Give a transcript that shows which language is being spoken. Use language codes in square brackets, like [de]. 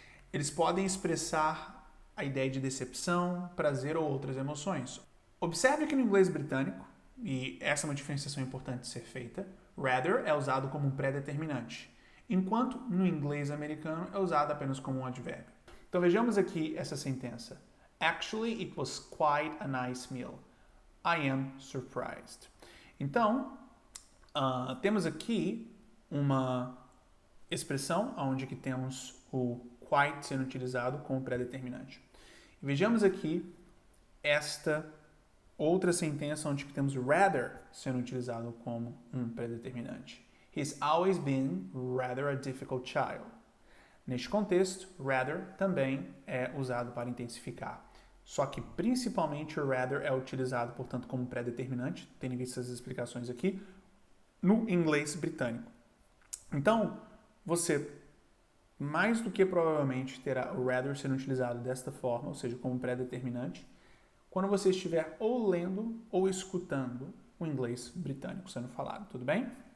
[pt] Eles podem expressar a ideia de decepção, prazer ou outras emoções. Observe que no inglês britânico, e essa é uma diferenciação importante de ser feita, rather é usado como um pré-determinante, enquanto no inglês americano é usado apenas como um advérbio. Então vejamos aqui essa sentença. [en] Actually, it was quite a nice meal. I am surprised. [pt] Então, temos aqui uma expressão onde que temos o quite sendo utilizado como pré-determinante. Vejamos aqui esta outra sentença onde que temos rather sendo utilizado como um pré-determinante. [en] He's always been rather a difficult child. [pt] Neste contexto, rather também é usado para intensificar. Só que principalmente o rather é utilizado, portanto, como pré-determinante, tendo visto essas explicações aqui, no inglês britânico. Então, você mais do que provavelmente terá o rather sendo utilizado desta forma, ou seja, como pré-determinante, quando você estiver ou lendo ou escutando o inglês britânico sendo falado, tudo bem?